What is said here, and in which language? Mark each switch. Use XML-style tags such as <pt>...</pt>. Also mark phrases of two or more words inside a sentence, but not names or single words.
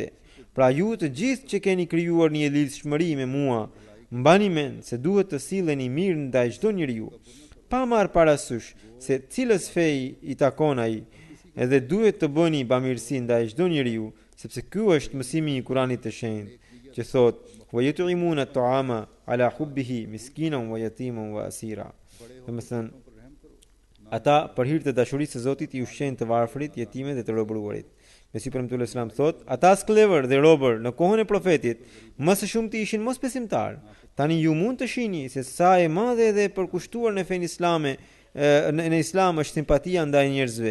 <sq>Pra ju të gjithë që keni krijuar një lidhshmëri me mua, mbani mend se duhet të silleni mirë ndaj çdo njeriu, pa marrë parasysh se cilës fej i takon ai, edhe duhet të bëni bamirësi ndaj çdo njeriu, sepse ky është mësimi i Kuranit të shenjtë, që thot:</sq> <ar>"ويطعمون الطعام على حبه مسكينا ويتيما وأسيرا."</ar> <sq>Domethënë, ata për hir të dashurisë së Zotit i ushqejnë të varfrit, jetimet dhe të robëruarit. Mesiu premtuar Islam thot: ata sklever dhe robër në kohën e profetit, më së shumti ishin mosbesimtar. Tani ju mund të shihni se sa e madhe dhe e përkushtuar në fenë islame, në Islam është simpatia ndaj njerëzve.</sq>